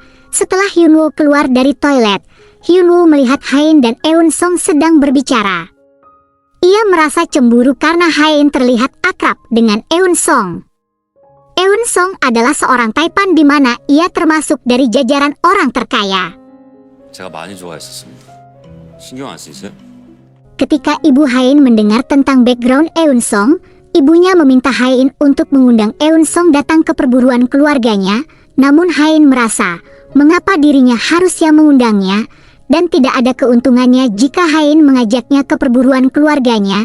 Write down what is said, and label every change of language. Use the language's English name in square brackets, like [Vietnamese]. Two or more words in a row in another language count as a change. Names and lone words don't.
[Indonesian] Setelah Hyunwoo keluar dari toilet, Hyunwoo melihat Hain dan Eun Song sedang berbicara. Ia merasa cemburu karena Hain terlihat akrab dengan Eun Song. Eun Song adalah seorang taipan di mana ia termasuk dari jajaran orang terkaya. [Korean] 제가 많이 좋아했었습니다. 신경 안 쓰이세요? [Indonesian] Ketika Ibu Hain mendengar tentang background Eun Song, ibunya meminta Hain untuk mengundang Eun Song datang ke perburuan keluarganya. Namun Hain merasa, mengapa dirinya harus yang mengundangnya, dan tidak ada keuntungannya jika Hain mengajaknya ke perburuan keluarganya.